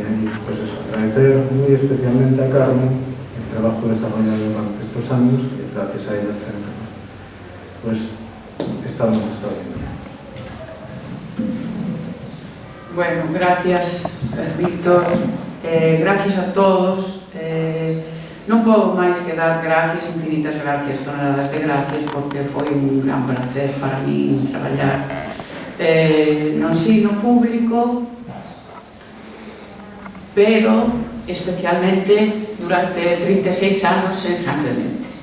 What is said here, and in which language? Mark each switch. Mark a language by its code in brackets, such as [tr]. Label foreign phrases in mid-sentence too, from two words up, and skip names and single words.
[es] Y pues eso, agradecer muy especialmente a Carmen el trabajo desarrollado durante estos años, que gracias a ella el centro pues está bien. Bueno, gracias, Víctor, gracias a todos. [gl] Non podo máis que dar gracias, infinitas gracias, toneladas de gracias, porque foi un gran placer para mí traballar no ensino público, pero especialmente durante 36 anos en San Clemente.